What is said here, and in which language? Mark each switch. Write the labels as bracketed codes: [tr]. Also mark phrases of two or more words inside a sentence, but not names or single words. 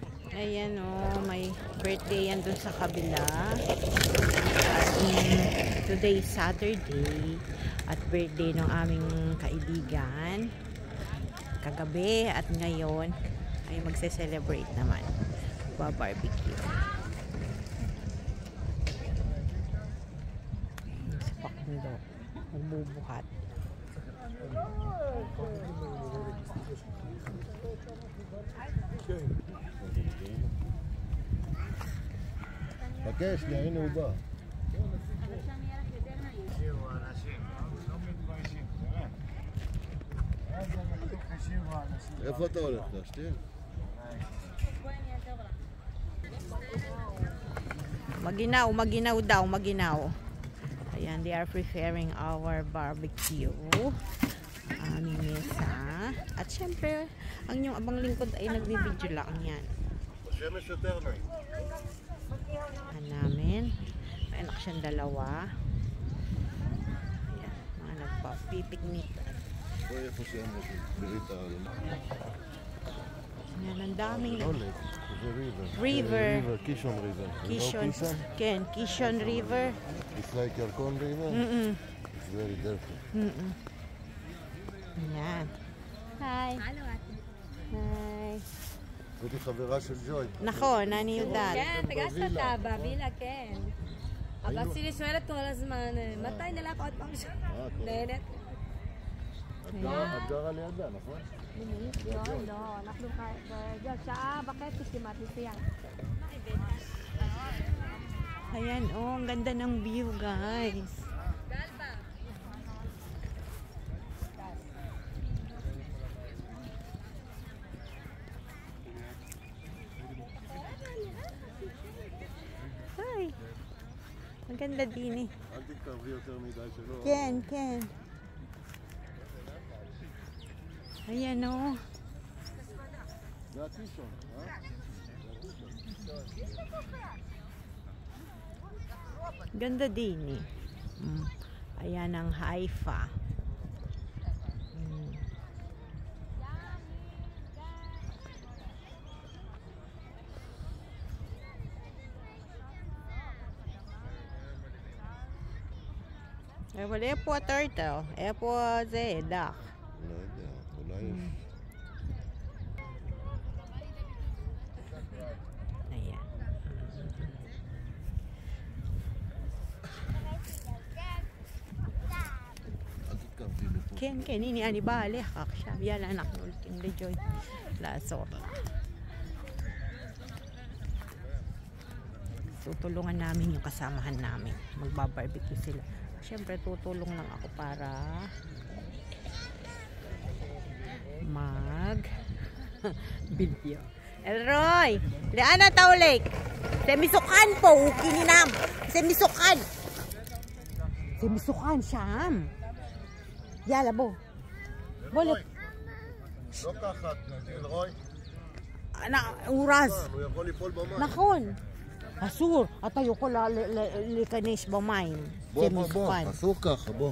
[tl] Ayan o, may birthday yan dun sa kabila. [en] Today is Saturday [tl] at birthday ng aming kaibigan. Kagabi at ngayon ay magse-celebrate naman. Barbecue. Si Pakundo, magbubuhat. [he] חכה, שנייה, הנה הוא בא. איפה אתה הולך? להשתין? [tl] Maginaw daw, maginaw. Ayan, [en] they are preparing our barbecue. [tl] Aming mesa. At syempre, ang inyong abang lingkod ay nagbibidyo lang yan. Namin. May anak siyang dalawa. Ayan, mga nagpapipiknik. Ayan, ang daming river. Kishon River. Kishon River. [en] It's like Yarkon River. It's very dirty. [tl] Ayan. Hi. Hello, ate. Hi. [he] זאת חברה של ג'וי. נכון, אני יודעת. כן, פגשת אותה בווילה, כן. אבל סילי שואלת כל הזמן, מתי נלך עוד פעם שם? נהנית? את גרה לידה, נכון? לא, אנחנו שעה וחצי כמעט נסיעה. [tl] Ayan, oh, ang ganda ng view, guys. Hi. Ang ganda din eh. [he] אל תתקרבי יותר מדי שלא. כן, כן. [tl] Ayan, oh. [he] זה הקישון, [tl] Ganda din eh. Ayan ang Haifa. [he] אבל איפה הטרטל? איפה זה? דח. לא יודע, אולי יש. [tl] Ayan. [he] אל תתקרבי לפה. כן, כן, הנה אני באה עליך עכשיו. יאללה, אנחנו הולכים לג'וי לעזור לה. [tl] Tutulungan namin yung kasamahan namin. Magbabarbecue sila. Siyempre, tutulong lang ako para mag-video. Elroy! Lian na taulik! Semisukan po! Ukininam! Semisukan! Semisukan, Sham! Yala, bo! Bolet! [he] לא ככה, אלרוי. Uraz! הוא יכול ליפול במים. נכון! אסור! אתה יכול להיכנס במים. בוא, אסור ככה, בוא.